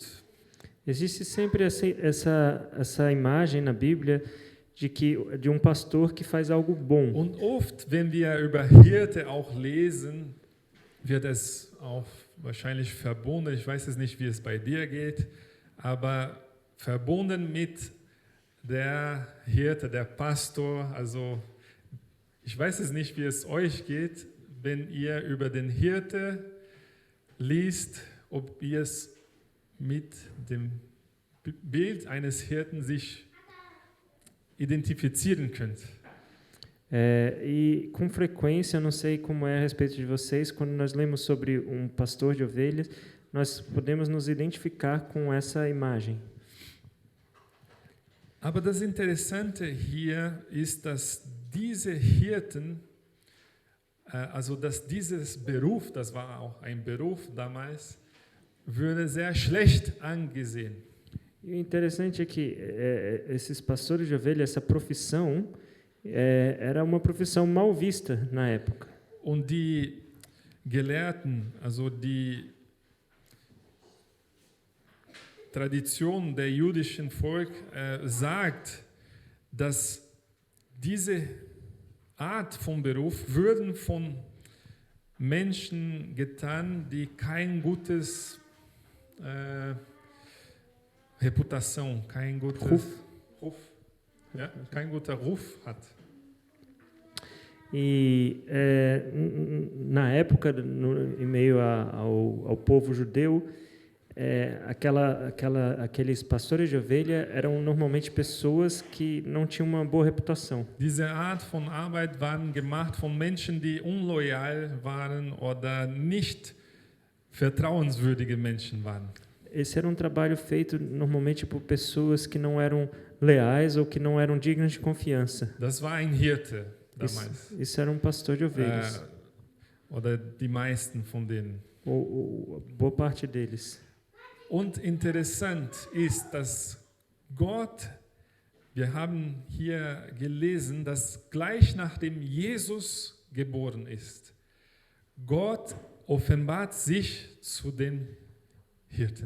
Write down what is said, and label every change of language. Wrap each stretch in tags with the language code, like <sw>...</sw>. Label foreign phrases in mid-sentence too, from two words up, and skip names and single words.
<pt>Existe sempre essa imagem na Bíblia de um pastor que faz algo bom.</pt> <de>Und oft, wenn wir über Hirte auch lesen, wird es auch wahrscheinlich verbunden. Ich weiß es nicht, wie es bei dir geht, aber verbunden mit der Hirte, der Pastor. Also ich weiß es nicht, wie es euch geht, wenn ihr über den Hirte liest, ob ihr es mit dem Bild eines Hirten sich identifizieren könnt.</de> <pt>E com frequência, eu não sei como é a respeito de vocês, quando nós lemos sobre um pastor de ovelhas, nós podemos nos identificar com essa imagem.</pt> <de>Aber das Interessante hier ist, dass diese Hirten, also dass dieses Beruf, das war auch ein Beruf damals, würde sehr schlecht angesehen.</de> <pt>E o interessante é que esses pastores de ovelhas, essa profissão, era uma profissão mal vista na época.</pt> <de>Und die Gelehrten, also die Tradition der jüdischen Volk sagt, dass diese Art von Beruf würden von Menschen getan, die kein gutes Reputação, kein gutes Ruf, ja, kein guter Ruf hat.</de> <pt>E na época, em meio ao povo judeu, aqueles pastores de ovelha eram normalmente pessoas que não tinham uma boa reputação.</pt> <de>Diese Art von Arbeit waren gemacht von Menschen, die unloyal waren oder nicht vertrauenswürdige Menschen waren.</de> <pt>Esse era um trabalho feito normalmente por pessoas que não eram leais ou que não eram dignas de confiança.</pt> <de>Das war ein Hirte damals.</de> <pt>Isso era um pastor de ovelhas.</pt> <de>Oder die meisten von denen.</de> <pt>Ou boa parte deles.</pt> <de>Und interessant ist, dass Gott, wir haben hier gelesen, dass gleich nachdem Jesus geboren ist, Gott offenbart sich zu den Hirten.</de>